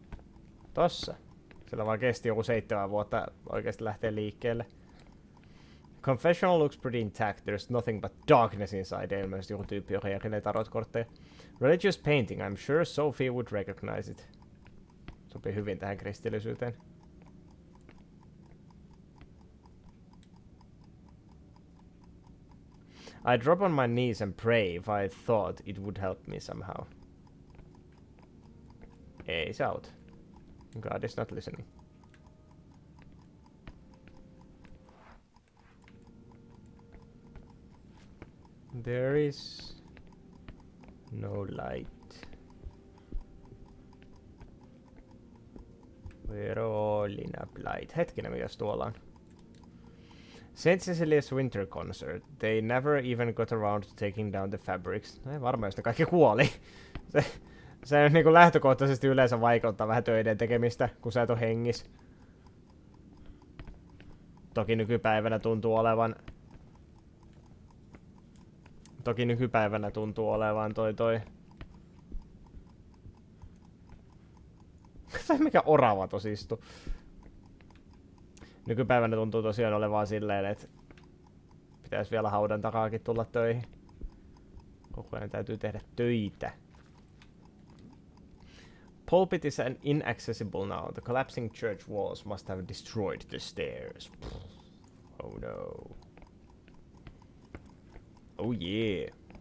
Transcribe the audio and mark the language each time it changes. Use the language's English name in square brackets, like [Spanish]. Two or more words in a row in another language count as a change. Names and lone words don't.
[Finnish] Tossa. Sillä vaan kesti joku 7 vuotta oikeesti lähtee liikkeelle. [English] Confessional looks pretty intact. There's nothing but darkness inside. [Finnish] Ilmeisesti joku tyyppi, joka jakelee tarotkortteja. [English] Religious painting. I'm sure Sophie would recognize it. [Finnish] Sopii hyvin tähän kristillisyyteen. [English] I drop on my knees and pray if I thought it would help me somehow. [Finnish] Ei se auta. [English] God is not listening. There is no light. We're all in a blight. [Finnish] Hetkinen, mikäs tuolla on? [English] St. Cecilia's winter concert. They never even got around to taking down the fabrics. [Finnish] No ei varmaan, jos ne kaikki kuoli. Se niinku lähtökohtaisesti yleensä vaikuttaa vähän töiden tekemistä, kun sä et oo hengis. Toki nykypäivänä tuntuu olevan... toi... Tai mikä orava tos istu. Nykypäivänä tuntuu tosiaan olevan silleen, että pitäis vielä haudan takaakin tulla töihin. Koko ajan täytyy tehdä töitä. [English] Pulpit is inaccessible now. The collapsing church walls must have destroyed the stairs. Oh no. Oh yeah.